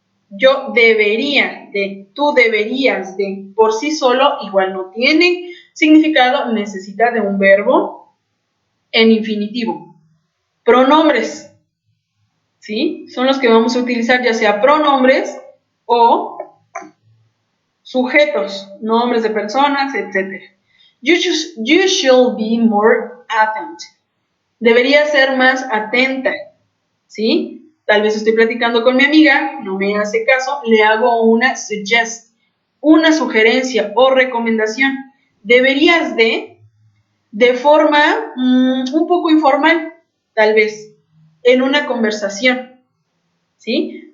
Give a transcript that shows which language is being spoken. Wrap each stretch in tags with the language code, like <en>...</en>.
<es>Yo debería de, tú deberías de, por sí solo igual no tiene significado, necesita de un verbo en infinitivo. Pronombres, ¿sí? Son los que vamos a utilizar, ya sea pronombres o sujetos, nombres de personas, etc.</es> <en>You should be more attent.</en> <es>Debería ser más atenta, ¿sí? Tal vez estoy platicando con mi amiga, no me hace caso, le hago una suggest, una sugerencia o recomendación. Deberías de forma un poco informal, tal vez, en una conversación, ¿sí?</es>